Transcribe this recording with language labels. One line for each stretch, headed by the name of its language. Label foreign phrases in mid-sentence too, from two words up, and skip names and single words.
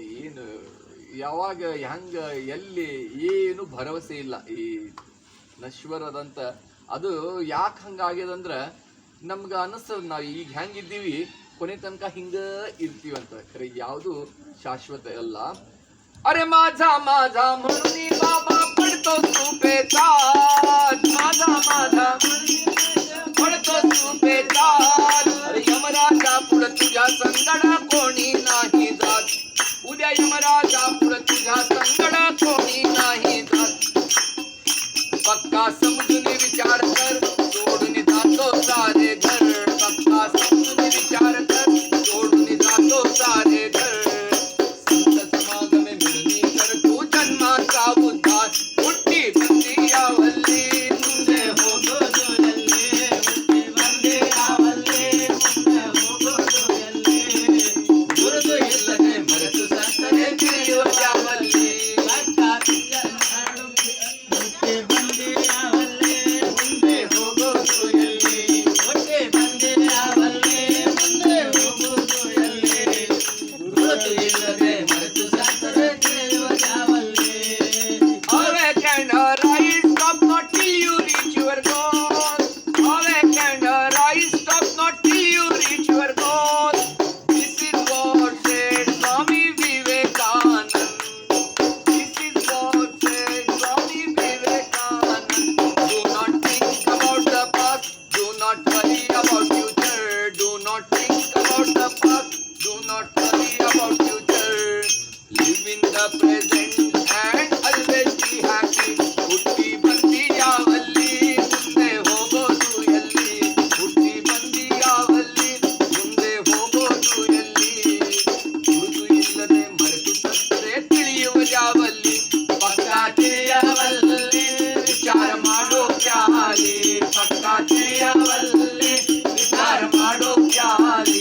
Kannada: ಏನು ಯಾವಾಗ ಹೆಂಗ ಎಲ್ಲಿ ಏನು ಭರವಸೆ ಇಲ್ಲ ಈ ನಶ್ವರದಂತ. ಅದು ಯಾಕೆ ಹಂಗಾಗ್ಯದಂದ್ರ ನಮ್ಗ ಅನಿಸ್ತದ ನಾವ್ ಈಗ ಹೆಂಗಿದ್ದೀವಿ ಕೊನೆ ತನಕ ಹಿಂಗ ಇರ್ತೀವಂತ. ಖರೆ ಯಾವುದು ಶಾಶ್ವತ ಅಲ್ಲ.
Marathi: अरे माझा माझा म्हणून बाबा पडतो तू पेचात, माझा माझा पडतो तू पेचात. अरे यमराजा पुढं तुझ्या संगड कोणी नाही जात, उद्या यमराजा पुढं तुझ्या संगड कोणी नाही जात. पक्का समजून विचार कर, सोडून जातो सारे घर, पक्का समजून विचार कर, सोडून जातो सारे घर.
Kannada: ಹುಟ್ಟಿ ಬಂದಿ ಯಾವಲ್ಲಿ ಮುಂದೆ ಹೋಗೋದು ಎಲ್ಲಿ, ಹುಟ್ಟಿ ಬಂದಿ ಯಾವಲ್ಲಿ ಮುಂದೆ ಹೋಗೋದು ಎಲ್ಲಿ. ಗುರುತು ಇಲ್ಲದೆ ಮರೆತು ಸತ್ತರೆ ತಿಳಿಯುವುದ್ಯಾವಲ್ಲಿ, ಹುಟ್ಟಿ ಬಂದಿ ಯಾವಲ್ಲಿ ಮುಂದೆ ಹೋಗೋದು ಎಲ್ಲಿ, ಹುಟ್ಟಿ ಬಂದಿ ಯಾವಲ್ಲಿ ಮುಂದೆ ಹೋಗೋದು ಎಲ್ಲಿ. ಗುರುತು ಇಲ್ಲದೆ ಮರೆತು ಸತ್ತರೆ ತಿಳಿಯುವುದ್ಯಾವಲ್ಲಿ.
English: Rise, stop not till you reach your goal. Awake and rise, stop not till you reach your goal. This is what said Swami Vivekanand. This is what said Swami Vivekanand. Do not think about the past, do not worry about future. Do not think about the past, do not worry about future. Live in the present and always be happy.
Kannada: ಹುಟ್ಟಿ ಬಂದಿ ಯಾವಲ್ಲಿ ಮುಂದೆ ಹೋಗೋದು ಎಲ್ಲಿ, ಹುಟ್ಟಿ ಬಂದಿ ಯಾವಲ್ಲಿ ಮುಂದೆ ಹೋಗೋದು ಎಲ್ಲಿ. ಗುರುತು ಇಲ್ಲದೆ ಮರೆತು ಸತ್ತರೆ ತಿಳಿಯುವುದ್ಯಾವಲ್ಲಿ, ಪಕ್ಕ ತಿಳಿಯವಲ್ಲಿ ವಿಚಾರ ಮಾಡೋ ಪ್ಯಾಲಿ, ಪಕ್ಕ ತಿಳಿಯವಲ್ಲಿ ವಿಚಾರ ಮಾಡೋ ಪ್ಯಾಲಿ.